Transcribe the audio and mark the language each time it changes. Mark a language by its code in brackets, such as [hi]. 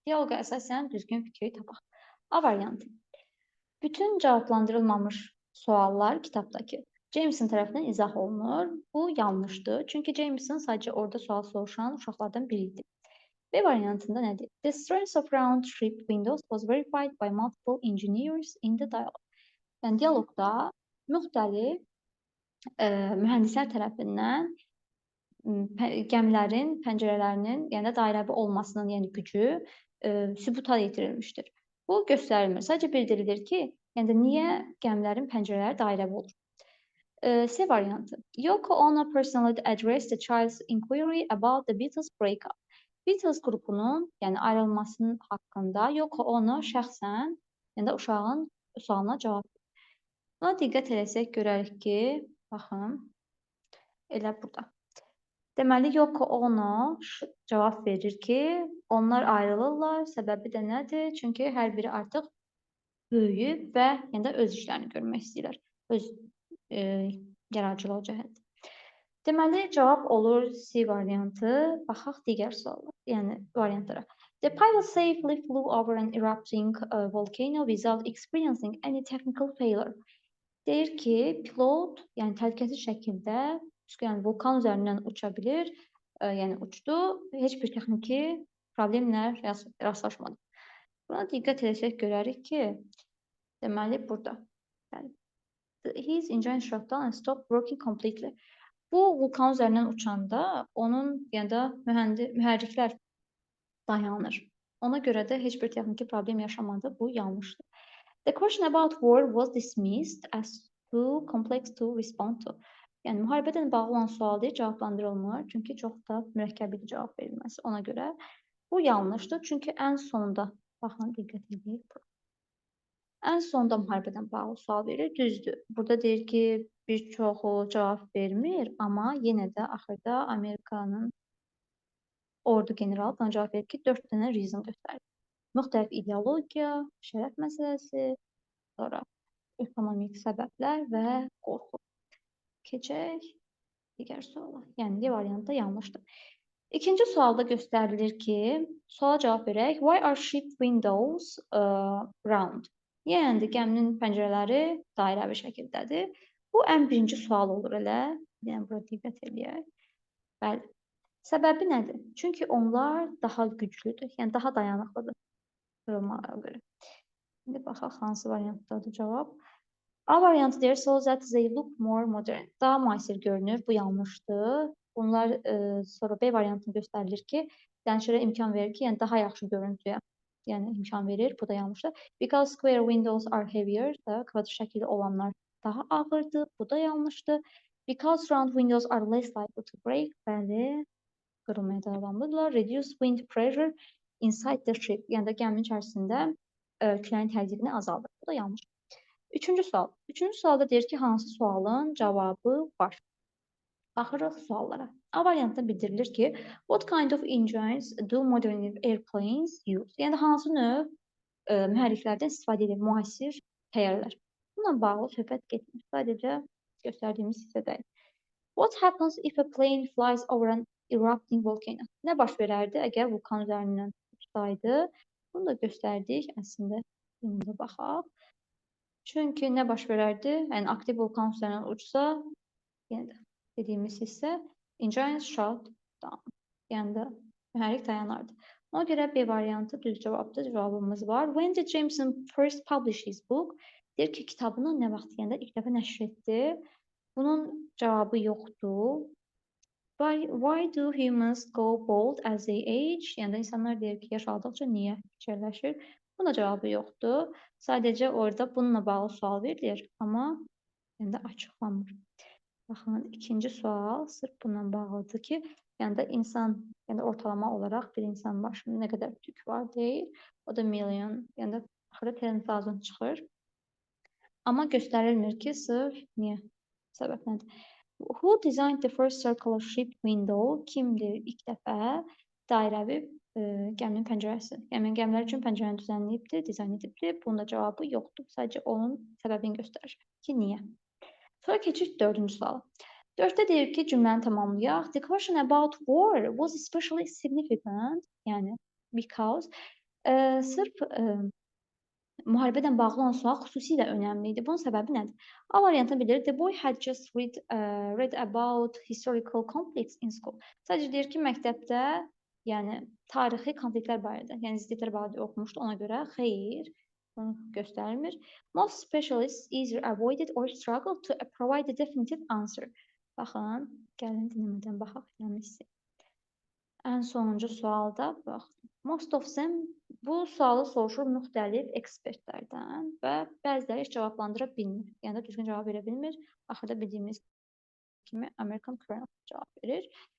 [az] Diyaloqa əsasən düzgün fikri tapaq. A variantı. Bütün cavablandırılmamış suallar kitabdakı Jameson tərəfindən izah olunur. Bu yanlışdır. Çünki Jameson sadəcə orada sual soruşan uşaqlardan biri idi. B variantında nədir? [en] The strength of round ship windows was verified by multiple engineers in the dialogue. [az] Yəni dialoqda müxtəlif mühəndislər tərəfindən gəmilərin pəncərələrinin, yəni də dairəvi olmasının, yəni gücü sübuta yetirilmişdir. Bu göstərilmir. Sadəcə bildirilir ki, yəni də niyə gəmilərin pəncərələri dairəvi olur. C variantı. [en] Yoko Ono personally addressed the child's inquiry about the Beatles breakup. [az] Beatles qrupunun, yəni ayrılmasının haqqında Yoko Ono şəxsən, yəni də uşağın sualına cavab verir. Buna diqqət etsək görərik ki, baxın, elə burada. Deməli, Yoko Ono cavab verir ki, onlar ayrılırlar. Səbəbi də nədir? Çünki hər biri artıq böyüyüb və yəni də öz işlərini görmək istəyirlər. Öz yaradıcılıq cəhətdə. Deməli, cavab olur C variantı. Baxaq digər suallar, yəni variantlara. [en] The pilot safely flew over an erupting volcano without experiencing any technical failure. [az] Deyir ki, pilot, yəni təhlükəsiz şəkildə yəni vulkan üzərindən uça bilir, yəni uçdu, heç bir texniki problemlə rastlaşmadı. Buna diqqət etsək görərik ki, deməli burada. [en] Yəni, his engine shut down and stopped working completely. [az] Bu vulkan üzərindən uçanda onun yəni də mühərriklər dayanır. Ona görə də heç bir texniki problem yaşamadı. Bu yanlışdır. [en] The question about war was dismissed as too complex to respond to. [az] Yəni müharibədən bağlı olan sual deyil, cavablandırılmır. Çünki çox da mürəkkəb idi cavab verilməsi. Ona görə bu yanlışdır. Çünki ən sonda, baxın, diqqət edin. Ən sonda müharibədən bağlı sual verir, düzdür. Burada deyir ki, bir çoxu cavab vermir, amma yenə də axırda Amerikanın ordu generalı buna cavab verir ki, 4 dənə reason göstərir. Müxtəlif ideologiya, şərəf məsələsi, sonra ekonomik səbəblər və qorxu. Keçək digər suala. Yəni D variantı da yanlışdır. İkinci sualda göstərilir ki, suala cavab verək. [en] Why are ship windows round? [az] Yəni gəminin pəncərələri dairəvi şəkildədir. Bu ən birinci sual olur elə. Yəni bura diqqət eləyək. Bəli. Səbəbi nədir? Çünki onlar daha güclüdür. Yəni daha dayanıqlıdır qırılmalara görə. İndi baxaq hansı variantdadır cavab. A variantı deyir, [en] so that they look more modern. [az] Daha müasir görünür. Bu yanlışdır. Bunlar sonra B variantını göstərilir ki, dənişlərə imkan verir ki, yəni daha yaxşı görüntüyə yəni imkan verir. Bu da yanlışdır. [en] Because square windows are heavier, [az] da kvadrat şəkilli olanlar daha ağırdır. Bu da yanlışdır. [en] Because round windows are less likely to break. [az] Bəli, qırılmaya davamlıdırlar. [en] Reduce wind pressure inside the ship. [az] Yəni də gəminin içərisində küləyin təzyiqini azaldır. Bu da yanlış. Üçüncü sual. Üçüncü sualda deyir ki, hansı sualın cavabı var? Baxırıq suallara. A variantda bildirilir ki, [en] what kind of engines do modern airplanes use? [az] Yəni hansı növ mühərriklərdən istifadə edir müasir təyyarələr? Bununla bağlı söhbət getmir. Sadəcə göstərdiyimiz hissədəyik. [en] What happens if a plane flies over an erupting volcano? [az] Nə baş verərdi əgər vulkan üzərindən uçsaydı? Bunu da göstərdik. Əslində, indi baxaq. Çünki nə baş verərdi? Yəni aktiv vulkan üzərindən uçsa, yenə də dediyimiz hissə [en] engines shut down. [az] Yəni də mühərrik dayanardı. Ona görə B variantı düz cavabdır. Cavabımız var. [en] When did Jameson first publish his book? [az] Deyir ki, kitabını nə vaxt deyəndə ilk dəfə nəşr etdi. Bunun cavabı yoxdur. [en] Why do humans go bald as they age? [az] Yəni də insanlar deyir ki, yaş aldıqca niyə fikirləşir? Buna cavabı yoxdur. Sadəcə orada bununla bağlı sual verilir, amma yəni də açıqlanmır. Baxın, ikinci sual sırf bununla bağlıdır ki, yəni də insan, yəni ortalama olaraq bir insanın başında nə qədər tük var deyil. O da milyon, yəni də axırda termin lazım çıxır. Amma göstərilmir ki, sırf niyə? Səbəb nədir? [en] Who designed the first circular ship window? [az] Kimdir ilk dəfə dairəvi gəminin pəncərəsi? Yəni gəmilər üçün pəncərəni düzənləyibdir, dizayn edibdir. Bunun da cavabı yoxdur. Sadəcə onun səbəbini göstərir ki, niyə? Sonra keçirik dördüncü suala. Dörddə deyir ki, cümləni tamamlayaq. [en] The question about war was especially significant. [az] Yəni, because sırf müharibədən bağlı olan sual xüsusilə önəmli idi. Bunun səbəbi nədir? A variantını bilir. [en] The boy had just read about historical conflicts in school. [az] Sadəcə deyir ki, məktəbdə yəni tarixi konfliktlər barədə, yəni ziddiyyətlər barədə oxumuşdu. Ona görə xeyr, bunu göstərmir. [en] Most specialists either avoided or struggled to provide a definitive answer. [az] Baxın, gəlin dinləmədən baxaq eləmişsin. Ən sonuncu sualda bax. [en] Most of them [az] bu sualı soruşur müxtəlif ekspertlərdən və bəziləri heç cavablandıra bilmir. Yəni də düzgün cavab verə bilmir. Axırda bildiyimiz kimi American Current cavab verir.